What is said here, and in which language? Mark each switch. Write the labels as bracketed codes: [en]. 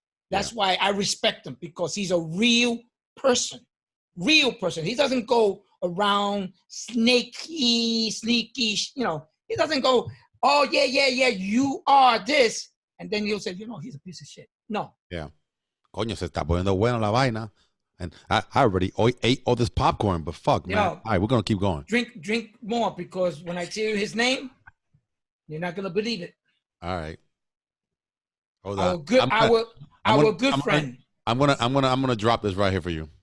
[en] That's why I respect him, because he's a real person. Real person. He doesn't go around sneaky, you know, he doesn't go, oh, yeah, you are this. And then he'll say, you know, he's a piece of shit. No. Yeah. [es] Coño, se está poniendo buena la vaina. [en] And I already ate all this popcorn, but fuck, man. All right, we're going to keep going. Drink more, because when I tell you his name, you're not going to believe it. All right. Hold on. Our good friend. I'm gonna drop this right here for you.